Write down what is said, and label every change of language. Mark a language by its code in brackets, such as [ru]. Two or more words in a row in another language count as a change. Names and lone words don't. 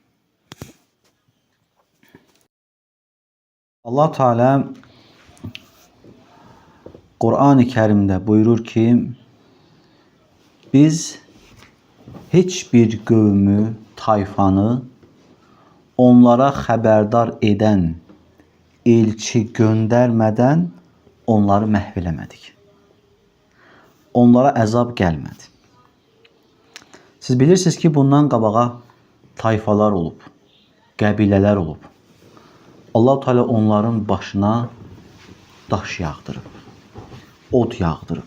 [tr] Allah Teala Kur'an-ı Kerim'de buyurur ki biz hiçbir kavmi, tayfanı onlara haberdar eden elçi göndermeden onları [az] məhv eləmədik. Onlara əzab gəlmədi. Siz bilirsiniz ki bundan qabağa tayfalar olub, qəbilələr olub. Allah Teala onların başına daş yağdırıb, od yağdırıb.